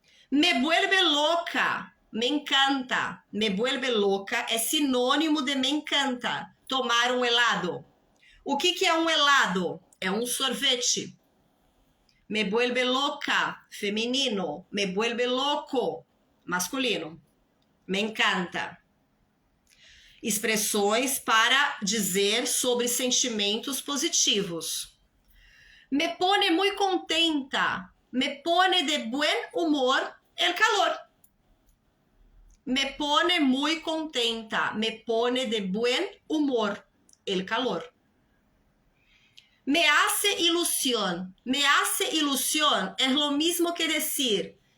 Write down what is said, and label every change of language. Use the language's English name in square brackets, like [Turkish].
[Spanish] Me vuelve loca, me encanta. Me vuelve loca [Portuguese] é sinônimo de [Spanish] me encanta. [Portuguese] Tomar um helado. O que é um helado? É um sorvete. [Spanish] Me vuelve loca, [Portuguese] feminino. [Spanish] Me vuelve loco, masculino. Me encanta. [Portuguese] Expressões para dizer sobre sentimentos positivos. [Spanish] Me pone muy contenta. Me pone de buen humor el calor. Me pone muy contenta. Me pone de buen humor el calor. Me hace ilusión. Me hace ilusión es lo mismo que decir